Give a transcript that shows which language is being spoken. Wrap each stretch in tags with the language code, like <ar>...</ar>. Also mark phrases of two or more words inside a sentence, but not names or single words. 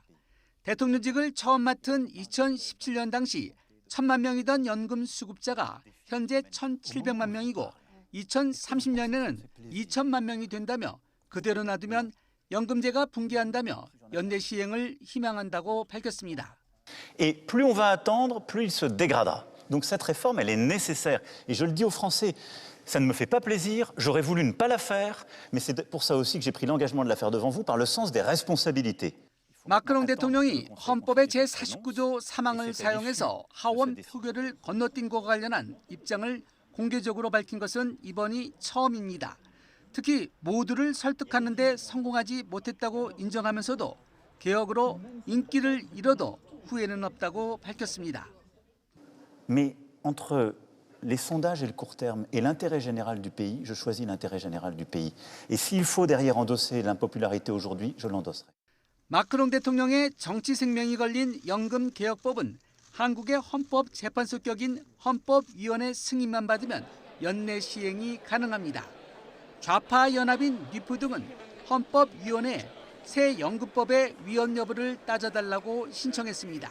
<ko>대통령직을 처음 맡은 2017년 당시 1,000만 명이던 연금 수급자가 현재 1,700만 명이고 2030년에는 2,000만 명이 된다며 그대로 놔두면 연금제가 붕괴한다며 연내 시행을 희망한다고 밝혔습니다.</ko> <fr>Et plus on va attendre, plus il se dégradera. Donc cette réforme, elle est nécessaire. Et je le dis aux Français, ça ne me fait pas plaisir, j'aurais voulu ne pas la faire, mais c'est pour ça aussi que j'ai pris l'engagement de la faire devant vous par le sens des responsabilités.</fr> <ko>마크롱 대통령이 헌법의 제49조 3항을 사용해서 하원 표결을 건너뛴 것과 관련한 입장을 공개적으로 밝힌 것은 이번이 처음입니다. 특히 모두를 설득하는 데 성공하지 못했다고 인정하면서도 개혁으로 인기를 잃어도 후회는 없다고 밝혔습니다.</ko> <fr>Mais entre les sondages et le court terme et l'intérêt général du pays, je choisis l'intérêt général du pays. Et s'il faut derrière endosser l'impopularité aujourd'hui, je l'endosserai.</fr> <ko>마크롱 대통령의 정치 생명이 걸린 연금 개혁법은 한국의 헌법재판소격인 헌법위원회 승인만 받으면 연내 시행이 가능합니다. 좌파 연합인 리프 등은 헌법위원회에 새 연금법의 위헌 여부를 따져달라고 신청했습니다.</ko>